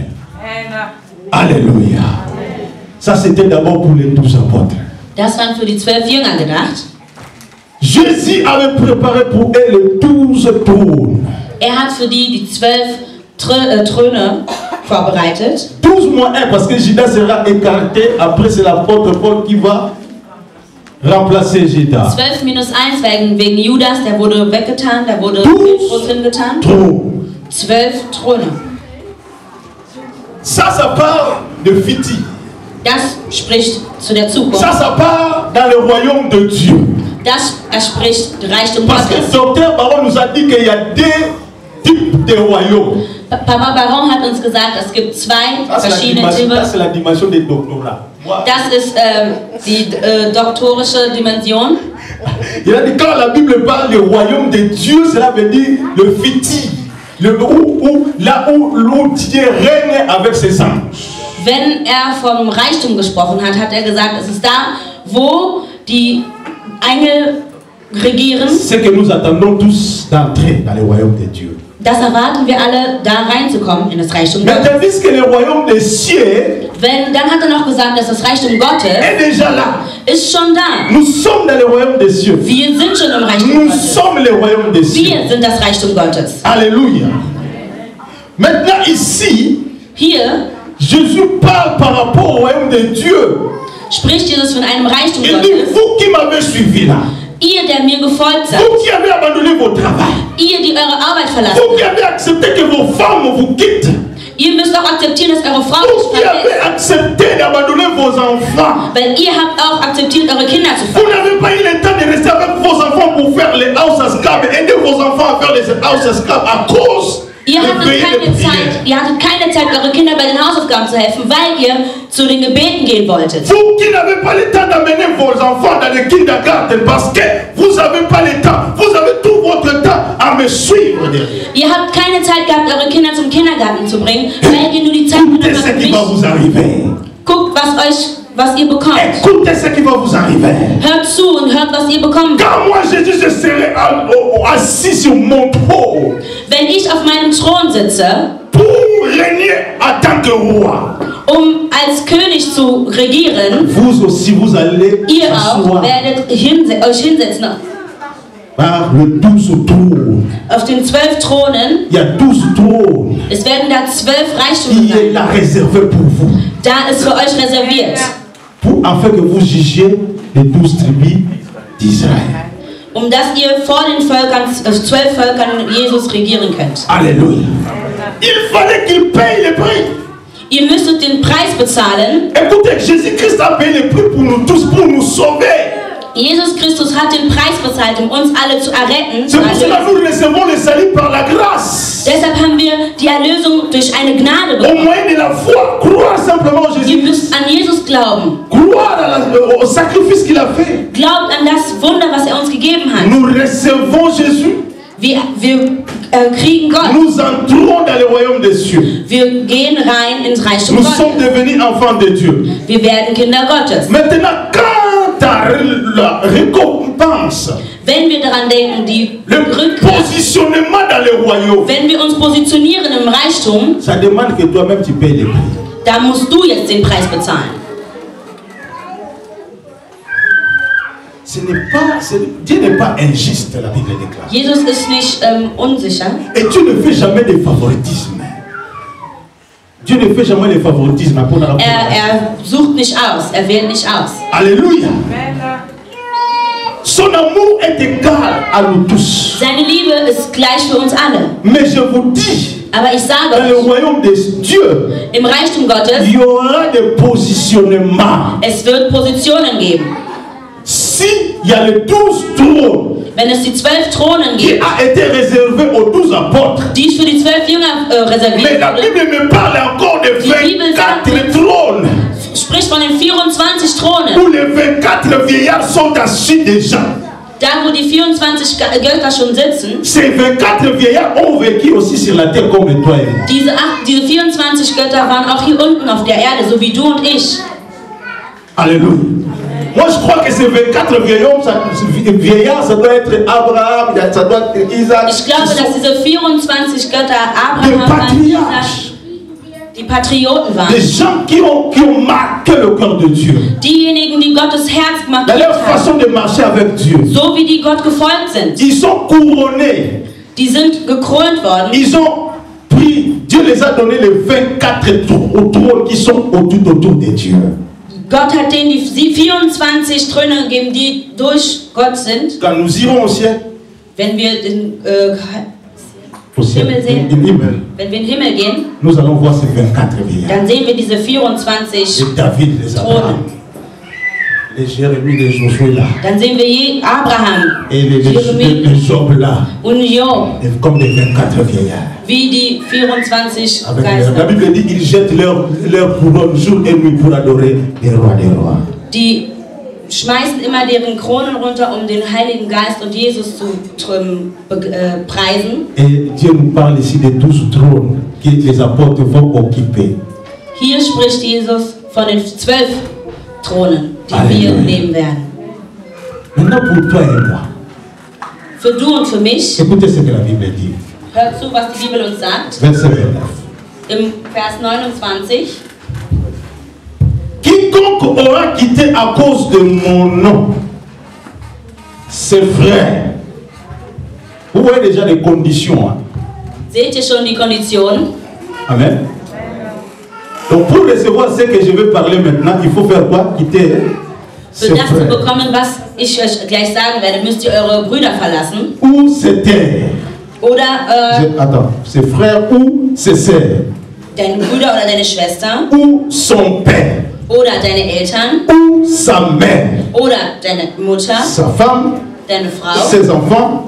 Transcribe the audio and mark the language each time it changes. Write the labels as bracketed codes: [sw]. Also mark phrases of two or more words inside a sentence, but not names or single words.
[fr] Alléluia. Ça c'était d'abord pour les 12 apôtres. [de] Das waren für die 12 Jünger gedacht. [fr] Jésus avait préparé pour eux les 12 trônes. [de] Er hat für die 12 Throne vorbereitet. [fr] 12 moins 1 parce que Judas sera écarté. Après c'est l'apôtre Paul qui va remplacer Judas. [de] 12 minus 1 wegen Judas, der wurde weggetan, da wurde 12 Petrus hingetan. [fr] trônes. [de] 12 Throne. [fr] Ça part de Fiti. [de] Das spricht zu der Zukunft. [fr] Ça part dans le royaume de Dieu. [de] Das spricht Reichtum [fr] Parce que [de] Gottes. [fr] le docteur Baron nous a dit qu'il y a deux types de royaumes. [de] Papa Baron hat uns gesagt, es gibt zwei verschiedene Typen. [fr] Ça c'est la dimension des doctorats. [de] Das ist die doktorische Dimension. [fr] Il a dit quand la Bible parle du royaume de Dieu, cela veut dire le Fiti. Là où Dieu règne avec ses anges. [de] Wenn er vom Reichtum gesprochen hat, hat er gesagt, es ist da, wo die Engel regieren. [fr] C'est que nous attendons tous d'entrer dans le royaume de Dieu. [de] Das erwarten wir alle, da reinzukommen in das Reichtum [fr] Mais [de] Gottes. [fr] tandis que le royaume des cieux [de] Dann hat er noch gesagt, dass das Reichtum Gottes [fr] est déjà là. [de] ist schon da. [fr] Nous sommes dans le royaume des cieux. [de] Wir sind schon im Reichtum [fr] Nous [de] Gottes. [fr] sommes le royaume des cieux. [de] Wir sind das Reichtum Gottes. [fr] Alléluia. Maintenant ici, [de] Hier [fr] Jésus parle par rapport au royaume de Dieu. [de] spricht Jesus von einem Reichtum [fr] Il dit, [de] Gottes. [fr] vous qui m'avez suivi là, [de] Ihr, der mir gefolgt seid, [fr] vous qui avez abandonné vos travail, [de] ihr, die eure Arbeit verlassen, [fr] vous qui avez accepté que vos femmes vous quittent, [de] ihr müsst auch akzeptieren, dass eure Frau [fr] vous [de] euch [fr] qui avez [de] verlässt. [fr] accepté d'abandonner vos enfants, [de] Weil ihr habt auch akzeptiert, eure Kinder zu [fr] vous [de] verlassen. [fr] n'avez pas eu le temps de rester avec vos enfants pour faire les house esclaves, aider vos enfants à faire les house esclaves à cause [de] Ihr [fr] de [de] hattet [fr] payer les [de] keine [fr] prières. [de] Zeit, eure Kinder bei den Hausaufgaben zu helfen, weil ihr zu den Gebeten gehen wolltet. [fr] Vous qui n'avez pas le temps d'amener vos enfants dans le kindergarten parce que vous n'avez pas le temps, vous avez tout votre temps à me suivre derrière. [de] Ihr habt keine Zeit gehabt, eure Kinder zum Kindergarten zu bringen, weil ihr nur die Zeit [fr] Écoutez [de] genommen [fr] ce [de] habt, [fr] qui va [de] mich. [fr] vous arriver. [de] Guckt, was ihr bekommt. [fr] Écoutez ce qui va vous arriver. [de] Hört zu und hört, was ihr bekommt. [fr] Quand moi Jésus, je serai assis sur mon trône [de] Wenn ich auf meinem Thron sitze, [fr] pour régner en tant que roi, [de] als König zu regieren, [fr] vous aussi vous allez [de] ihr auch [fr] asseoir [de] werdet euch hinsetzen. [fr] par le 12 trône. [de] Auf den 12 Thronen, [fr] Il y a 12 trônes [de] es werden da 12 Reichtümer [fr] qui est [de] sein. [fr] là réservé pour vous. [de] Da ist für euch reserviert, [fr] Afin que vous jugiez les 12 tribus d'Israël. [de] dass ihr vor den 12 Völkern Jesus regieren könnt. [fr] Alléluia. Il fallait qu'il paye le prix. [de] Ihr müsstet den Preis bezahlen. [fr] Écoutez, Jésus-Christ a payé le prix pour nous tous, pour nous sauver. [de] Jesus Christus hat den Preis bezahlt, um uns alle zu erretten. [fr] C'est pour cela que nous recevons le salut par la grâce. [de] Deshalb haben wir die Erlösung durch eine Gnade [fr] Au [de] bekommen. [fr] moyen de la foi, croire simplement en [de] Ihr [fr] Jésus-Christ. [de] müsst an Jesus glauben. [fr] Croire au sacrifice qu'il a fait. [de] Glaubt an das Wunder, was er uns gegeben hat. [fr] Nous recevons Jésus. [de] Wir kriegen Gott. [fr] Nous entrons dans le royaume des cieux. [de] Wir gehen rein ins Reichtum [fr] Nous sommes [de] Gottes. [fr] devenus enfants de Dieu. [de] Wir werden Kinder Gottes. [fr] Maintenant, quant à la récompense, [de] Wenn wir daran denken, die [fr] le [de] Rückkehr, [fr] positionnement dans le royaume, [de] wenn wir uns positionieren im Reichtum, [fr] ça demande que toi-même tu payes le prix. [de] da musst du jetzt den Preis bezahlen. [fr] Dieu n'est pas injuste, la Bible déclare. [de] Jesus ist nicht unsicher. [fr] Et Dieu ne fait jamais de favoritisme. Dieu ne fait jamais de favoritisme. [de] Er sucht nicht aus, er wählt nicht aus. [fr] Alléluia. Son amour est égal à nous tous. [de] Seine Liebe ist gleich für uns alle. [fr] Mais je vous dis, [de] Aber ich [fr] dans [de] sage [fr] le [de] euch, [fr] royaume de Dieu, [de] im Reichtum Gottes, [fr] il y aura des positionnements. [de] es wird Positionen geben. [fr] Si il y a les 12 trônes [de] Wenn es die 12 Thronen [fr] qui [de] gibt, [fr] a été réservé aux 12 apôtres, [de] die für die 12 Jünger [fr] mais [de] reserviert [fr] la [de] wurden, [fr] Bible me parle encore de [de] Die Bibel sagt- [fr] 24 trônes [de] spricht von den 24 Thronen. [fr] où les 24 vieillards sont assis déjà. [de] Da, wo die 24 Götter schon sitzen, [fr] Ces 24 vieillards ont vécu aussi sur la terre comme toi et moi. [de] diese 24 Götter waren auch hier unten auf der Erde, so wie du und ich. [fr] Alléluia. Moi je crois que ces 24 vieillards, ça doit être Abraham, ça doit être Isaac. [de] Ich glaube, dass diese 24 Götter [fr] Des [de] Abraham waren, [fr] patriarches, [de] die Patrioten waren. [fr] des gens qui ont marqué le cœur de Dieu. [de] Diejenigen, die Gottes Herz [fr] Dans leur [de] markiert haben, [fr] façon de marcher avec Dieu. [de] so wie die Gott gefolgt sind. [fr] Ils sont couronnés. [de] Die sind gekrönt worden. [fr] Ils ont pris, Dieu les a donné les 24 trônes qui sont autour de Dieu. [de] Gott hat denen die 24 Throne gegeben, die durch Gott sind. [fr] Quand nous irons au ciel, [de] Wenn wir den [fr] au ciel, [de] Himmel sehen, im Himmel, wenn wir in den Himmel gehen, [fr] nous allons voir ces 24 vieillards. [de] dann sehen wir diese 24 [fr] Les David, les Abraham, les Jérémie, les Josué là, [de] Dann sehen wir Abraham [fr] et les Job là, [de] und Job, [fr] comme des 24 vieillards. [de] wie die 24 [fr] Avec la [de] Geister. [fr] Bible dit qu'ils jettent leur couronne jour et nuit pour adorer les rois des rois. [de] Die schmeißen immer deren Kronen runter, um den Heiligen Geist und Jesus zu preisen. [fr] Et Dieu nous parle ici des 12 trônes que les apôtres vont occuper. [de] Hier spricht Jesus von den 12 Thronen, die wir Halleluja. nehmen werden. [fr] Maintenant pour toi et moi, [de] Für du und für mich, [fr] écoutez ce que la Bible dit. [de] hört zu, was die Bibel uns sagt. [fr] Verset 29. [de] Im Vers 29. [fr] Quiconque aura quitté à cause de mon nom ses frères. Vous voyez déjà les conditions. Hein? [de] Seht ihr schon die Konditionen? [fr] Amen. Donc pour recevoir ce que je vais parler maintenant, il faut faire quoi? Quitter ses [de] Für das zu [fr] frères. [de] bekommen, was ich euch gleich sagen werde, müsst ihr eure Brüder verlassen. [fr] Ou ses terres. [de] Oder [fr] Attends, ses frères ou ses sœurs. [de] deine Brüder oder deine Schwester. [fr] Ou son père. [de] Oder deine Eltern. [fr] Ou sa mère. [de] Oder deine Mutter. [fr] Sa femme. [de] Deine Frau. [fr] Ses enfants.